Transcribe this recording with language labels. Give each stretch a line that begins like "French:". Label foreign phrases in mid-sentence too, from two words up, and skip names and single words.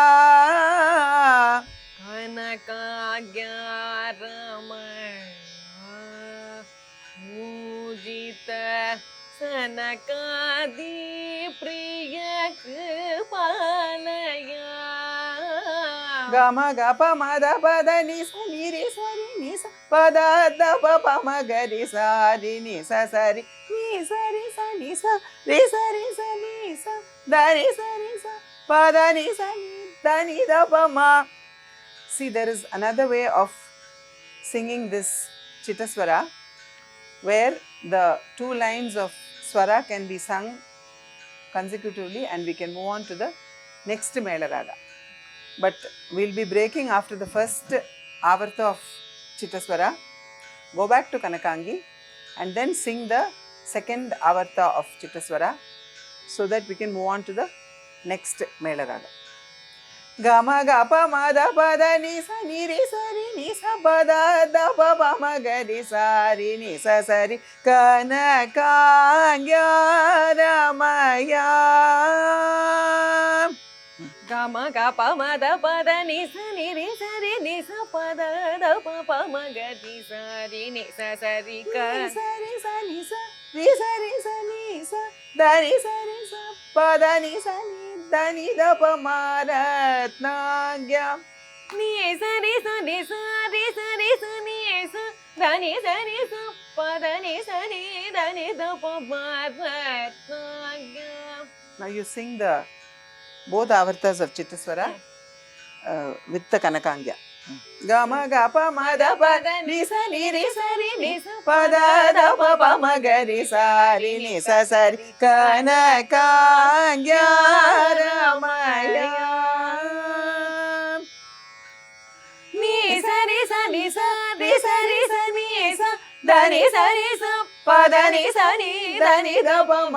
Sanskrit: कनकाङ्गरमया पूजित सनकादि प्रिय कृपालया गम गप मद पद नि स नि रे स रि नि स पद द प प म ग रि स रि नि स रि नि स रि स नि स रि स रि स नि स द रि स रि स पद नि स नि द नि द प म.
English: See, there is another way of singing this Chittaswara where the two lines of swara can be sung consecutively and we can move on to the next Mela Raga. But we'll be breaking after the first avarta of Chittaswara, go back to Kanakangi and then sing the second avarta of Chittaswara so that we can move on to the next Mela Raga. Gama gapa mada pada ni sa ni re sa ri ni sa pada da pa pa ma ga ri sa ri ni sa ri Kanakangaramaya. गम गप मद पद नि स नि रे स रे नि स पद द प प म ग रि स रि नि स रि क sa ri sa ni sa ri sa ni sa da ri sa pa da ni sa ni da ni da pa ma ratnagya नि स रि स नि स रि स रि स नि स द नि स रि स प द नि स नि द नि द प म ratnagya. Now you sing the both avartas of Chittaswara with the Kanakangya. గమ గప మద పద ని స ని రి స రి ని స పద ద ప ప మ గ రి స రి ని స స రి కనకాంగ్యారమయ ని స రి స ని స రి స రి స ని స ద ని స రి స పద ని స ని ద ని ద ప మ